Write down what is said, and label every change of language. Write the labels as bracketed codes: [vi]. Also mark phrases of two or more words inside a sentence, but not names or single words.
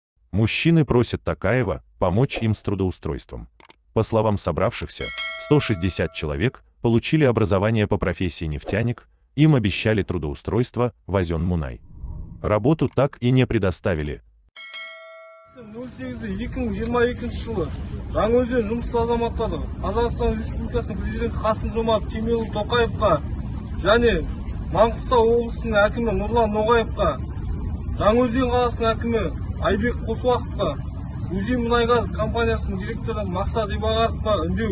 [ru] Мужчины просят Токаева помочь им с трудоустройством. По словам собравшихся, 160 человек получили образование по профессии нефтяник, им обещали трудоустройство в Озон-Мунай. Работу так и не предоставили. [kk] 08-2022 жылы Жаңаөзен жұмыссыз азаматтары Қазақстан Республикасының президенті Қасым-Жомарт Кемелұлы Тоқаевқа және Маңғыстау облысының әкімі Нұрлан Ноғаевқа, Жаңаөзен қаласының әкімі Айбек Қосуақовқа, Узиммунайгаз компаниясының директоры Мақсат Ибағаровқа үндеу.